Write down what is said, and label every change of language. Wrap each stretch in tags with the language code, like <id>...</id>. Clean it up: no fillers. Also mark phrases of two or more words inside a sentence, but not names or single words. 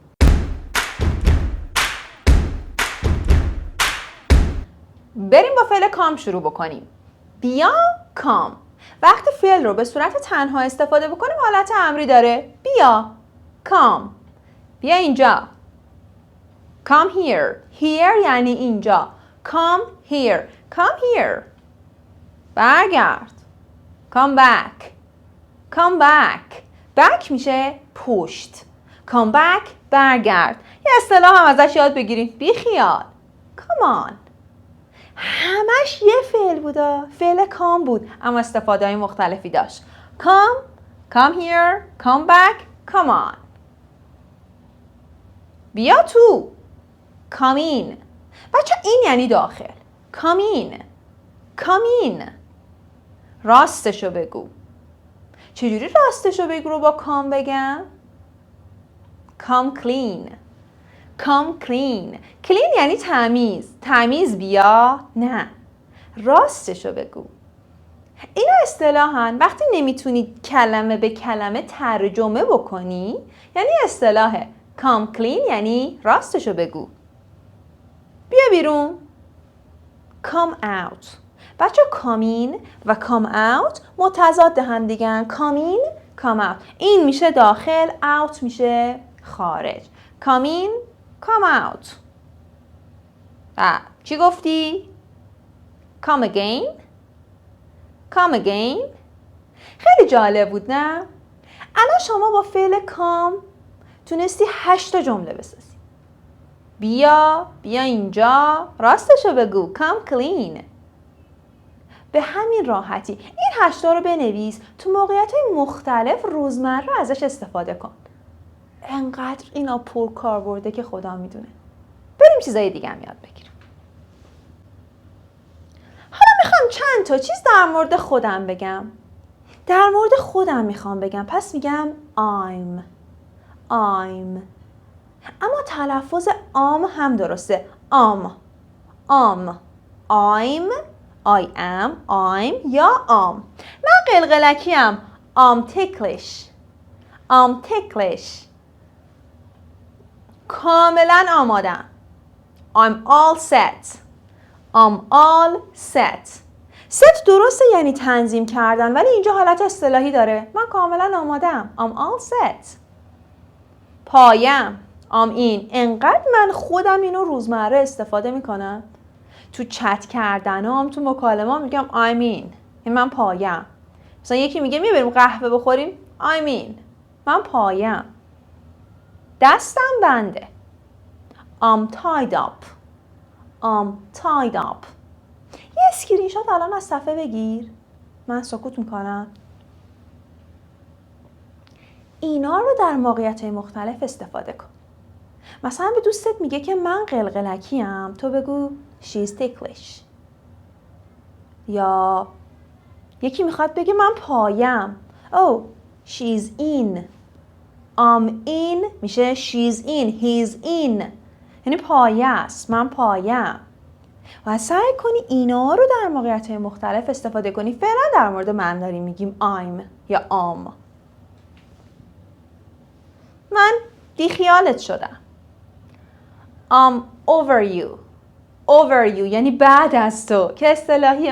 <fa>بریم با فعل کام شروع بکنیم. بیا کام. وقتی فعل رو به صورت تنها استفاده بکنیم حالت امری داره. بیا کام. بیا اینجا.</fa> <en>Come here. Here</en> <fa>یعنی اینجا.</fa> <en>Come here. Come here. برگرد. Come back. Come back.</en> <fa>Back میشه پشت.</fa> <en>Come back برگرد.</en> <fa>یه اصطلاح هم ازش یاد بگیریم. بی خیال.</fa> <en>Come on.</en> <fa>همش یه فعل بودا. فعل کام بود اما استفاده های مختلفی داشت.</fa> <en>Come. Come here. Come back. Come on.</en> <fa>بیا تو.</fa> <en>Come in.</en> <fa>بچه این یعنی داخل.</fa> <en>Come in. Come in.</en> <fa>راستشو بگو. چجوری راستشو بگو رو با کام بگم؟</fa> <en>Come clean. Come clean.</en> <fa>Clean یعنی تمیز. تمیز بیا؟ نه. راستشو بگو. اینا اصطلاحاً وقتی نمیتونی کلمه به کلمه ترجمه بکنی یعنی اصطلاح</fa> <en>come clean</en> <fa>یعنی راستشو بگو. بیا بیرون.</fa> <en>Come out.</en> <fa>بچه</fa> <en>come in</en> <fa>و</fa> <en>come out</en> <fa>متضاد هم دیگن.</fa> <en>Come in, come out.</en> <fa>این میشه داخل، out میشه خارج.</fa> <en>Come in, come out.</en> <fa>چی گفتی؟</fa> <en>Come again. Come again.</en> <fa>خیلی جالب بود نه؟ الان شما با فعل come تونستی 8 تا جمله بسازی. بیا اینجا، راستشو بگو.</fa> <en>Come clean.</en> <fa>به همین راحتی این 8 تا رو بنویس، تو موقعیت‌های مختلف روزمره ازش استفاده کن. انقدر اینا پر کاربرده که خدا میدونه. بریم چیزای دیگه هم یاد بگیریم. حالا میخوام چند تا چیز در مورد خودم بگم. در مورد خودم میخوام بگم، پس میگم I'm. اما تلفظ هم درسته.</fa> <en>I'm. I am, I'm</en> <fa>یا من قلقلکیم.</fa> <en>I'm ticklish.</en> <fa>کاملا آمادم.</fa> <en>I'm all set.</en> <fa>set درسته یعنی تنظیم کردن ولی اینجا حالت اصطلاحی داره. من کاملا آمادم.</fa> <en>I'm all set. پایم. I'm in.</en> <fa>انقدر من خودم اینو روزمره استفاده میکنم. تو چت کردنام، تو مکالمه‌ام میگم</fa> <en>I'm in.</en> <fa>این من پایم. مثلا یکی میگه میبریم قهوه بخوریم.</fa> <en>I'm in.</en> <fa>من پایم. دستم بنده.</fa> <en>I'm tied up.</en> <fa>یه اسکرین شات الان از صفحه بگیر. من سکوت میکنم. اینا رو در موقعیت‌های مختلف استفاده کن. مثلا به دوستت میگه که من قلقلکیم، تو بگو</fa> <en>she's ticklish.</en> <fa>یا یکی میخواد بگه من پایم.</fa> <en>Oh, she's in. I'm in میشه she's in. He's in.</en> <fa>یعنی پایه است. من پایم. و سعی کنی اینا رو در موقعیت‌های مختلف استفاده کنی. فعلا در مورد من داریم میگیم I'm یا am. من بیخیالت شدم.</fa> <en>I'm over you</en> <fa>یعنی بعد از تو که اصطلاحیه.</fa>